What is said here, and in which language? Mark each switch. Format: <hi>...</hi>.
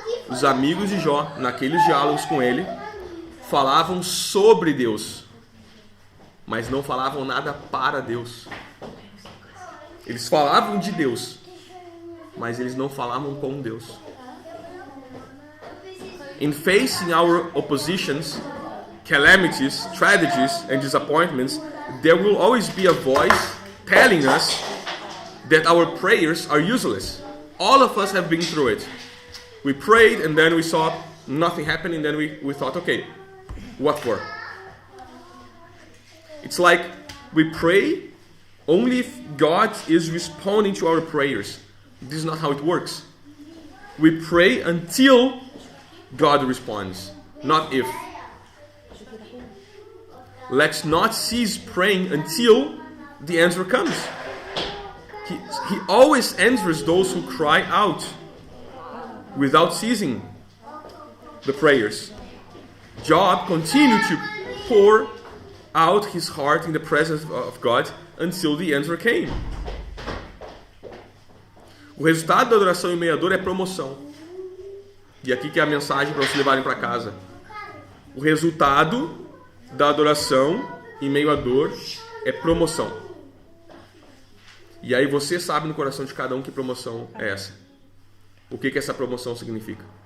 <pt>Os amigos de Jó, naqueles diálogos com ele, falavam sobre Deus, mas não falavam nada para Deus. Eles falavam de Deus, mas eles não falavam com Deus.</pt> <en>In facing our oppositions, calamities, tragedies, and disappointments, there will always be a voice telling us that our prayers are useless. All of us have been through it. We prayed and then we saw nothing happening, then we thought, okay, what for? It's like we pray only if God is responding to our prayers. This is not how it works. We pray until God responds, not if. Let's not cease praying until the answer comes. He always answers those who cry out without ceasing the prayers. Job continued to pour out his heart in the presence of God until the answer came.</en> <pt>O resultado da adoração em meio à dor é promoção. E aqui que é a mensagem para vocês levarem para casa. O resultado da adoração em meio à dor é promoção. E aí você sabe no coração de cada um que promoção é essa. O que essa promoção significa?</pt>